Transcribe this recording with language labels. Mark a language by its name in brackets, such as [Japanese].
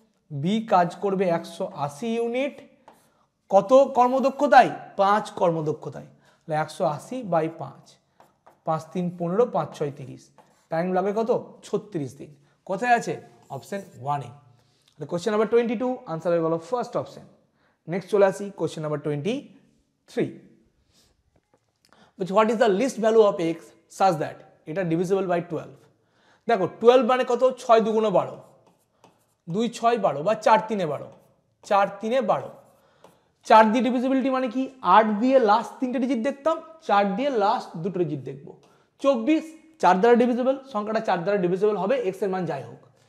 [Bangla] B কাজ করবে 180 unit, কত কর্মদক্ষতায়? 5 কর্মদক্ষতায়। তাহলে 180/5, 5 3 15, 5 6 30, টাইম লাগবে কত? 36 দিন। কোথায় আছে? অপশন 1-এ। কোশ্চেন নাম্বার 22 আনসার হয়ে গেল ফার্স্ট অপশন। নেক্সট চলে আসি question number 23, [English] which what is the least value of x such that [Bangla] এটা [English] divisible by 12। [Bangla] দেখো 12 মানে কত, 6 দুগুণে 12, 2 6 12 বা 4 3 12, 4 3 12, 4 দিয়ে ডিভিজিবিলিটি মানে কি, 8 দিয়ে লাস্ট 3টে ডিজিট দেখতাম, 4 দিয়ে লাস্ট 2টো ডিজিট দেখবো। 24 4 দ্বারা ডিভিজিবল, সংখ্যাটা 4 দ্বারা ডিভিজিবল হবে, x এর মান যাই হোক।